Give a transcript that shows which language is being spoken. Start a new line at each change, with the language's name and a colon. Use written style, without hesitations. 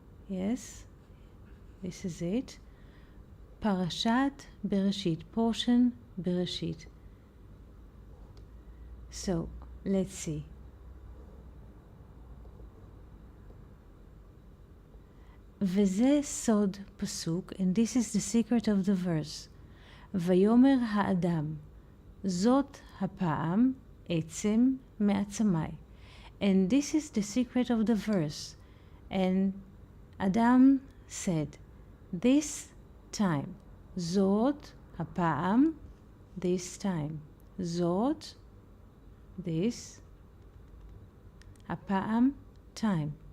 English: Yes, this is it. Parashat Bereshit, portion Bereshit. So, let's see.
Hebrew: וזה סוד פסוק,
English: and this is the secret of the verse.
Hebrew: ויאמר האדם, זאת הפעם עצם מעצמי.
English: And this is the secret of the verse. And Adam said, this time,
Hebrew: זאת הפעם,
English: this time, זאת, this, הפעם, time.